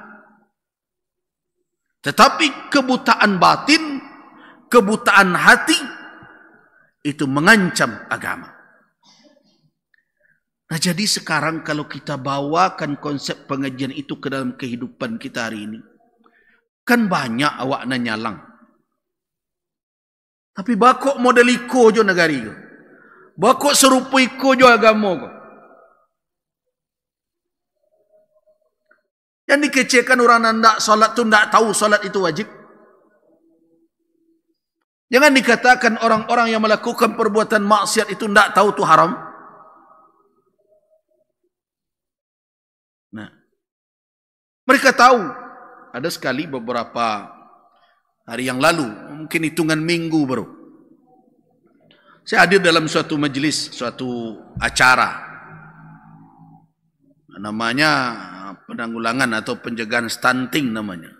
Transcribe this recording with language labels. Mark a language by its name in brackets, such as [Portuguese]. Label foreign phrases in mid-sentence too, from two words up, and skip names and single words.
[Indonesian] Tetapi kebutaan batin, kebutaan hati itu mengancam agama. Nah, jadi sekarang kalau kita bawakan konsep pengajian itu ke dalam kehidupan kita hari ini, kan [Minangkabau] banyak awakna nyalang. Tapi bakok model iko jo negari ko. Bakok serupa iko jo agama ko. [Indonesian] Yang dikecekan orang ndak solat tu ndak tahu solat itu wajib. Jangan dikatakan orang-orang yang melakukan perbuatan maksiat itu ndak tahu tu haram. Nah, mereka tahu. Ada sekali beberapa hari yang lalu, mungkin hitungan minggu baru, saya hadir dalam suatu majelis, suatu acara, namanya penanggulangan atau pencegahan stunting namanya.